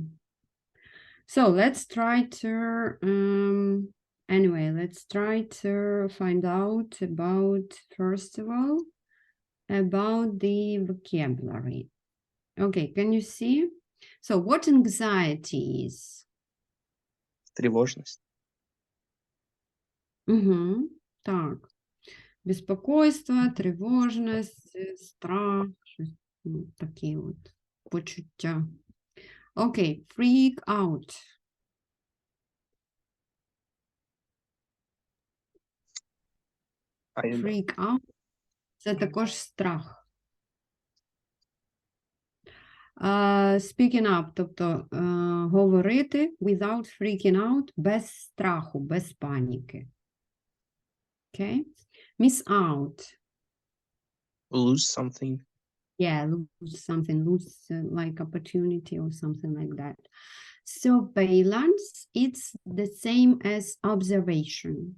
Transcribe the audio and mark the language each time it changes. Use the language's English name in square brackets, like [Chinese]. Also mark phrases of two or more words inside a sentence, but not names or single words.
[English] So let's try to anyway, let's try to find out about, first of all, about the vocabulary. Okay, can you see? So what anxiety is? [Russian] Тревожность. [Ukrainian] Угу, так. Беспокойство, тривожність, страх, щось, такі от почуття. [English] Окей, freak out. Freak out – [Ukrainian] це також страх. [English] Speaking up, [Ukrainian] тобто говорити [English] without freaking out, [Ukrainian] без страху, без паніки. [English] Okay? Miss out. Lose something. Yeah, lose something, lose like opportunity or something like that. Surveillance, it's the same as observation.